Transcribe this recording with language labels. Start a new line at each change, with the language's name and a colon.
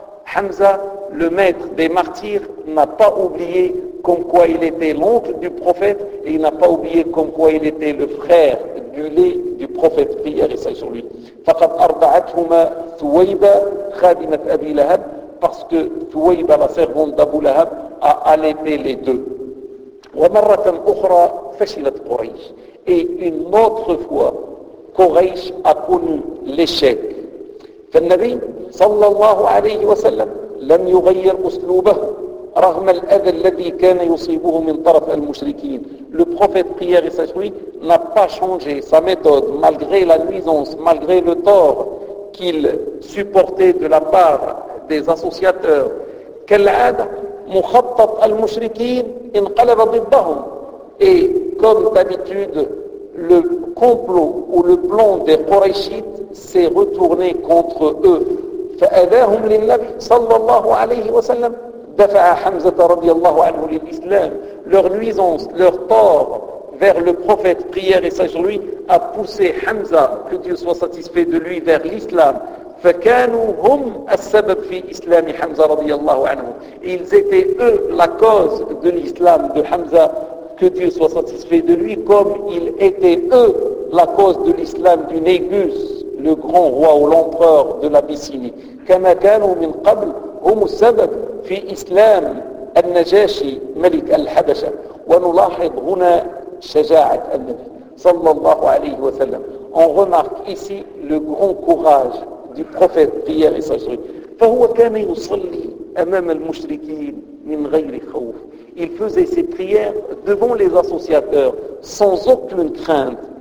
French: حمزة le maître des martyrs n'a pas oublié comme quoi il était l'oncle du prophète et il n'a pas oublié comme quoi il était le frère du lait du prophète prière et sur lui
Arabic: فقد أرضعتهما ثويبة خادمة أبي لهب
French: parce que ثويبة la servante d'Abu Lahab a allaité les deux
Arabic: ومرة أخرى فشلت قريش
French: Et une autre fois, Quraysh a connu l'échec.
Arabic: فالنبي صلى الله عليه وسلم لم يغير أسلوبه رغم الأذى الذي كان يصيبه من طرف المشركين.
French: Le prophète prière et sagesse n'a pas changé sa méthode malgré la nuisance, malgré le tort qu'il supportait de la part des associateurs.
Arabic: كالعادة مخطط المشركين انقلب ضدهم.
French: Et comme d'habitude, le complot ou le plan des Quraishites s'est retourné contre eux.
Arabic: فَأَذَاهُمْ لِلَّبِي صَلَّى اللَّهُ عَلَيْهِ وَسَلَّمْ دَفَعَ حَمْزَةَ رَضِيَ اللَّهُ عَنْهُ لِلْإِسْلَامِ
French: Leur nuisance, leur tort vers le prophète, prière et sagesse sur lui, a poussé Hamza, que Dieu soit satisfait de lui, vers l'islam.
Arabic: فَكَانُوا هُمْ السَّبَبْ فِي إِسْلَامِ حَمْزَةَ رَضِيَ اللَّهُ عَنْهُ
French: Ils étaient eux la cause de l'islam de Hamza. Que Dieu soit satisfait de lui, comme ils étaient eux la cause de l'islam du Négus, le grand roi ou l'empereur de l'Abyssinie. Comme
Arabic: كانوا من قبل هم السبب في إسلام النجاشي ملك الحبشة. ونلاحظ هنا شجاعة النبي صلى الله عليه وسلم.
French: On remarque ici le grand courage du prophète prière et sagesse.
Arabic: فهو كان يصلي أمام المشركين من غير خوف.
French: Il faisait ses prières devant les associateurs sans aucune crainte.